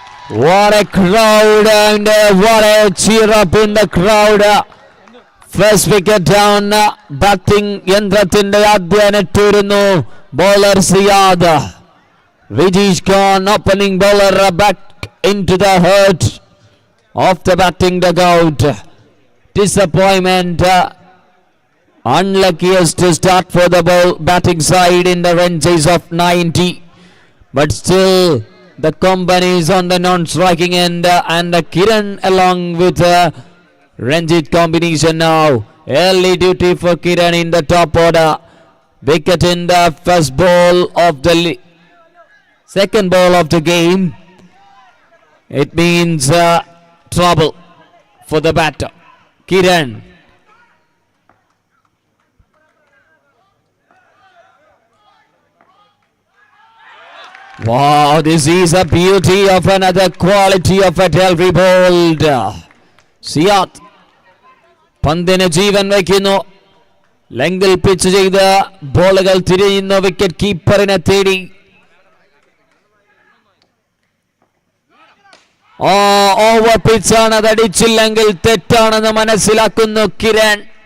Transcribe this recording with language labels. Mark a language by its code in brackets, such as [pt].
[en] What a crowd and what a cheer up in the crowd. First wicket down. [ml] Batting യന്ത്രത്തിന്റെ ആദ്യ net വരുന്നു. [en] Bowler Siad. Vijish Khan, opening bowler, back into the hurt of the batting dugout. Disappointment. Unluckiest start for the batting side in the run chase of 90. But still, the company is on the non-striking end and Kiran along with Ranjit combination now. Early duty for Kiran in the top order. Wicket in the first ball of the second ball of the game. It means trouble for the batter. Kiran. Wow, this is a beauty of another quality of a delivery bowled. [ml] Siad. പന്തിന് ജീവൻ വയ്ക്കുന്നു. ലെങ്കിൽ pitch ചെയ്ത് ബോളുകൾ തിരിയുന്നു wicket കീപ്പറിനെ തേടി. Over പിച്ചാണ്, അത് അടിച്ചില്ലെങ്കിൽ തെറ്റാണെന്ന് മനസ്സിലാക്കുന്നു കിരൺ.